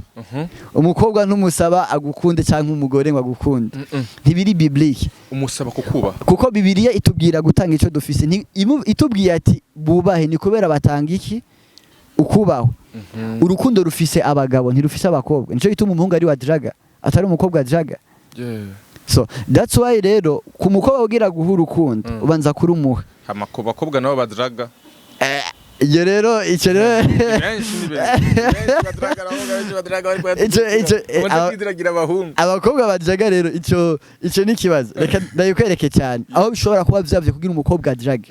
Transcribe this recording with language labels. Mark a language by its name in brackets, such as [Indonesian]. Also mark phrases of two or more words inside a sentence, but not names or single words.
[Rundi] Umukobwa ntumusaba agukunde canke umugore ngo agukunde, ntibiri biblique. Umusaba kukuba kuko Bibiliya itubwira gutanga ico dufise, itubwiye ati bubahe ni kubera batanga iki ukubaho. Urukundo rufise abagabo ntirufise abakobwa, nico gituma umuhungu ari wa draga atari umukobwa draga. [English] So that's why [Rundi] rero ku mukobwa ugira guha urukundo ubanza kurumuha. Abakobwa nabo badraga iyo rero icyo rero abakobwa badraga rero icyo ni kibazo. Reka ndayikwereke cyane aho bishobora kuba byavye kugira umukobwa drage.